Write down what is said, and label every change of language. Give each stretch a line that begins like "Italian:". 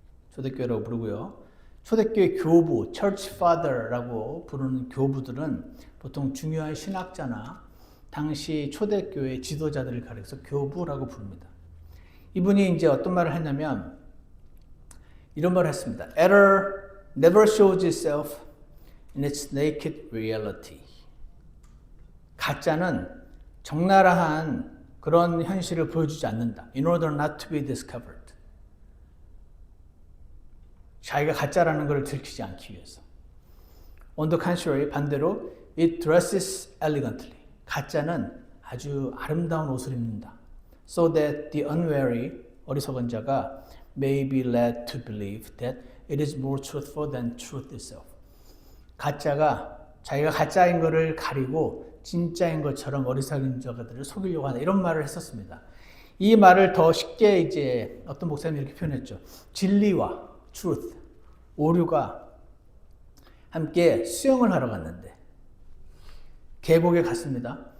Korean: 초대교회라고 부르고요. 초대교회 교부, Church Father라고 부르는 교부들은 보통 중요한 신학자나 당시 초대교회 지도자들을 가리켜서 교부라고 부릅니다. 이분이 이제 어떤 말을 했냐면 이런 말을 했습니다.
English: Error never shows itself in its naked reality.
Korean: 가짜는 적나라한 그런 현실을 보여주지 않는다.
English: In order not to be discovered.
Korean: 자기가 가짜라는 것을 들키지 않기 위해서.
English: On the contrary,
Korean: 반대로
English: it dresses elegantly.
Korean: 가짜는 아주 아름다운 옷을 입는다.
English: So that the unwary,
Korean: 어리석은 자가
English: may be led to believe that it is more truthful than truth itself.
Korean: 가짜가 자기가 가짜인 것을 가리고 진짜인 것처럼 어리석은 자들을 속이려고 한다. 이런 말을 했었습니다. 이 말을 더 쉽게 이제 어떤 목사님이 이렇게 표현했죠. 진리와 truth, 오류가 함께 수영을 하러 갔는데 계곡에 갔습니다.